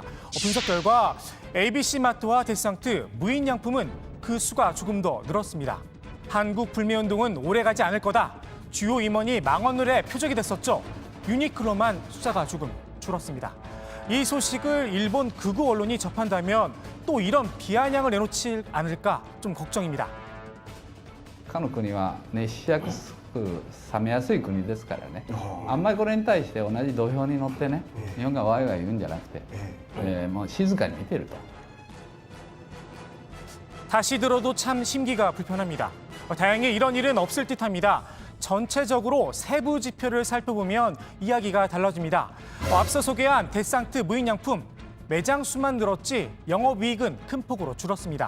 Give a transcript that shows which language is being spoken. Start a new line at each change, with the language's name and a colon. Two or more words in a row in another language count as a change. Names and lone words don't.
Korean: 분석 결과 ABC마트와 데스상트, 무인양품은 그 수가 조금 더 늘었습니다. 한국 불매운동은 오래가지 않을 거다. 주요 임원이 망언을의 표적이 됐었죠. 유니클로만 숫자가 조금 줄었습니다. 이 소식을 일본 극우 언론이 접한다면 또 이런 비아냥을 내놓지 않을까 좀 걱정입니다.
Japanese: かの国は熱しやすく冷めやすい国ですからね、あんまりこれに対して同じ土俵に乗ってね、日本がワイワイ言うんじゃなくて、もう静かに見てると。
Korean: 다시 들어도 참 심기가 불편합니다. 다행히 이런 일은 없을 듯합니다. 전체적으로 세부 지표를 살펴보면 이야기가 달라집니다. 앞서 소개한 데스상트 무인양품, 매장 수만 늘었지 영업이익은 큰 폭으로 줄었습니다.